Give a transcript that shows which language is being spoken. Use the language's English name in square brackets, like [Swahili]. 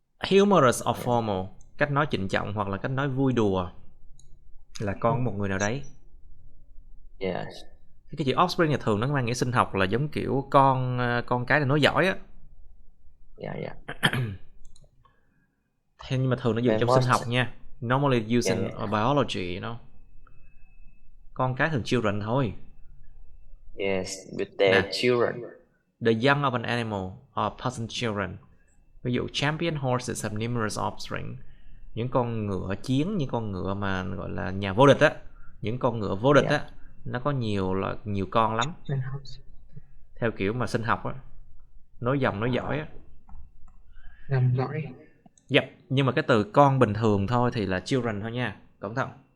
[English] Humorous or formal, [Vietnamese] cách nói trịnh trọng hoặc là cách nói vui đùa, là con của một người nào đấy. Cái chữ offspring là thường nó mang nghĩa sinh học, là giống kiểu con cái là nối dõi á. Thế nhưng mà thường nó dùng trong sinh học nha. [English] Normally used in biology, you know. [Vietnamese] Con cái thường children thôi. [English] Yes, with their children. The young of an animal or peasant children. [Vietnamese] Ví dụ [English] champion horses have numerous offspring. [Vietnamese] Những con ngựa chiến, những con ngựa mà gọi là nhà vô địch á, những con ngựa vô địch á, nó có nhiều con lắm. Theo kiểu mà sinh học á, nối dòng nối dõi á. Dòng dõi. Yep, nhưng mà cái từ con bình thường thôi thì là children thôi nha, cẩn thận.